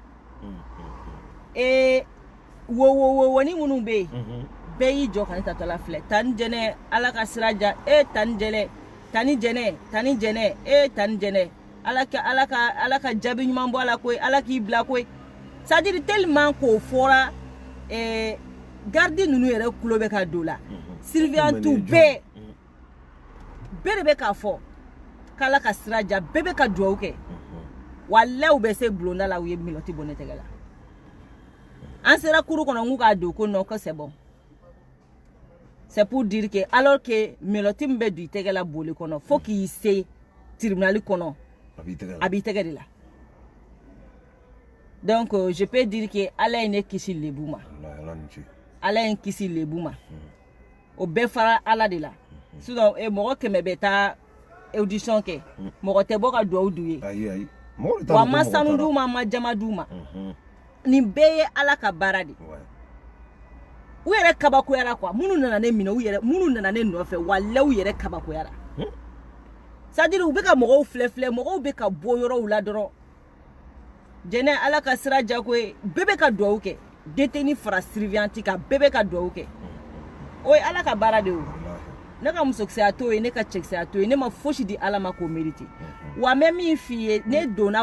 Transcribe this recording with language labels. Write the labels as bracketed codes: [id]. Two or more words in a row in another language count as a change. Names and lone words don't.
[bm] wowoni minnu bɛ yen bɛɛ y'i jɔ ka ne tatɔla filɛ tani jɛnɛ ala ka sira diya tani jɛnɛ tani jɛnɛ tani jɛnɛ ala ka jaabi ɲuman bɔ a la koyi ala k'i bila koyi [fr] c'est-à-dire tellement [bm] k'o fɔra gardi ninnu yɛrɛ tulo bɛ ka don la surveillantu bɛɛ de bɛ k'a fɔ k'ala ka sira diya bɛɛ bɛ ka dugawu kɛ wallahi u bɛ se bulonda la u ye méloti bɔ ne tɛgɛ la an sera kuru kɔnɔ n k'u k'a don ko [fr] non que c'est bon c'est pour dire que alors que [bm] méloti min bɛ don i tɛgɛ la boli kɔnɔ fo k'i se tribunal kɔnɔ a b'i tɛgɛ de la [fr] donc je peux dire que [bm] ala ye ne kisi lebu ma ala ye n kisi lebu ma o bɛɛ fara ala de la sinon mɔgɔ 100 bɛ taa audition kɛ mɔgɔ tɛ bɔ ka dugawu d'u ye wa ma sanu d'u ma ma jama d'u ma nin bɛɛ ye ala ka baara de u yɛrɛ kabakoyara quoi minnu nana ne minɛ minnu nana ne nɔfɛ wallahi u yɛrɛ kabakoyara [fr] c'est-à-dire [bm] u bɛ ka mɔgɔw filɛ mɔgɔw bɛ ka bɔ yɔrɔw la dɔrɔn jɛnɛ ala ka sira diya koyi bɛɛ bɛ ka dugawu kɛ détenu fara surveillant kan bɛɛ bɛ ka dugawu kɛ o ye ala ka baara de ye ne ka musokisɛya to ye ne ka cɛkisɛya to ye ne ma fosi di ala ma k'o mérite wa n bɛ min f'i ye ne donna